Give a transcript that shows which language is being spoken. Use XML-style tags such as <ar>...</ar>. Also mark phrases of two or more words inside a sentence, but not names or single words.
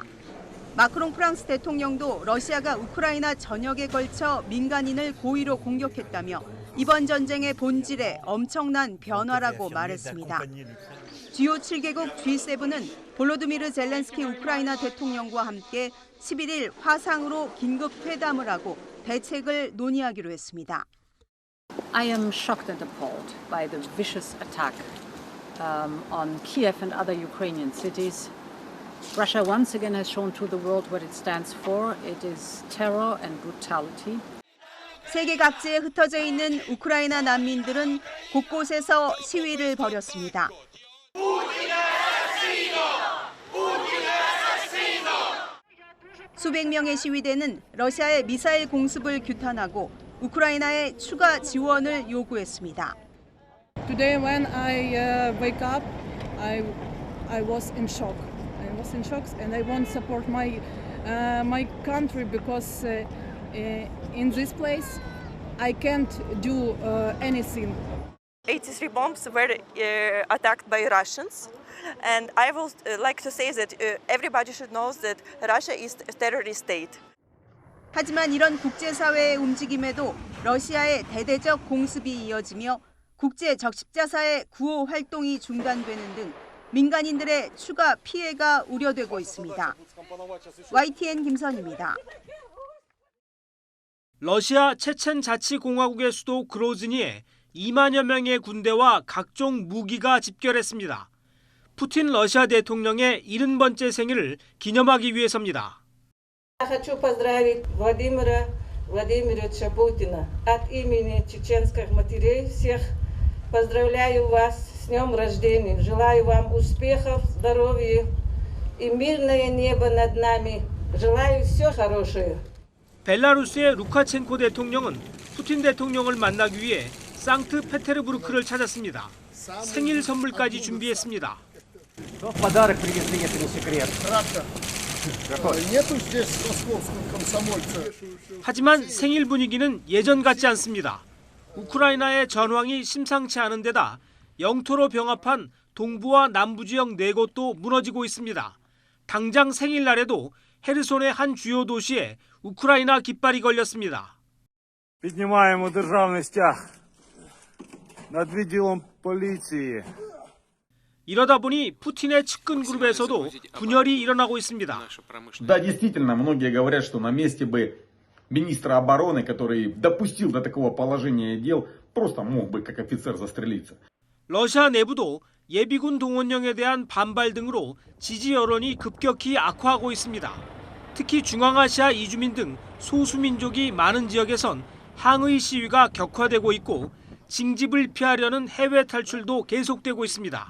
<ko>마크롱 프랑스 대통령도 러시아가 우크라이나 전역에 걸쳐 민간인을 고의로 공격했다며 이번 전쟁의 본질에 엄청난 변화라고 말했습니다. 주요 7개국 G7은 볼로드미르 젤렌스키 우크라이나 대통령과 함께 11일 화상으로 긴급 회담을 하고 대책을 논의하기로 했습니다.</ko> <en>I am shocked and appalled by the vicious attack on Kiev and other Ukrainian cities. Russia once again has shown to the world what it stands for. It is terror and brutality.</en> <ko>세계 각지에 흩어져 있는 우크라이나 난민들은 곳곳에서 시위를 벌였습니다. 수백 명의 시위대는 러시아의 미사일 공습을 규탄하고 우크라이나에 추가 지원을 요구했습니다.</ko> <en>Today when I wake up, I was in shock. I was in shock and I want to support my country because in this place I can't do anything. 83 bombs were attacked by Russians, and I would like to say that everybody should know that Russia is a terrorist state.</en> <ko>하지만 이런 국제사회의 움직임에도 러시아의 대대적 공습이 이어지며 국제 적십자사의 구호 활동이 중단되는 등 민간인들의 추가 피해가 우려되고 있습니다. YTN 김선입니다. 러시아 체첸 자치공화국의 수도 그로즈니에 2만여 명의 군대와 각종 무기가 집결했습니다. 푸틴 러시아 대통령의 70번째 생일을 기념하기 위해서입니다.</ko> <ru>Хочу поздравить Владимира Владимировича Путина от имени чеченских матерей всех. Поздравляю вас с днем рождения. Желаю вам успехов, здоровья и мирное небо над нами. Желаю все хорошее.</ru> <ko>벨라루스의 루카첸코 대통령은 푸틴 대통령을 만나기 위해 상트페테르부르크를 찾았습니다. 생일 선물까지 준비했습니다. 하지만 생일 분위기는 예전 같지 않습니다. 우크라이나의 전황이 심상치 않은 데다 영토로 병합한 동부와 남부 지역 4곳도 무너지고 있습니다. 당장 생일날에도 헤르손의 한 주요 도시에 우크라이나 깃발이 걸렸습니다.</ko> <uk>Піднімаємо державний стяг над відділом поліції.</uk> <ko>이러다 보니 푸틴의 측근 그룹에서도 분열이 일어나고 있습니다.</ko> <ru>Да, действительно, многие говорят, что на месте бы министра обороны, который допустил до такого положения дел, просто мог бы как офицер застрелиться.</ru> <ko>러시아 내부도 예비군 동원령에 대한 반발 등으로 지지 여론이 급격히 악화하고 있습니다. 특히 중앙아시아 이주민 등 소수민족이 많은 지역에선 항의 시위가 격화되고 있고 징집을 피하려는 해외 탈출도 계속되고 있습니다.</ko>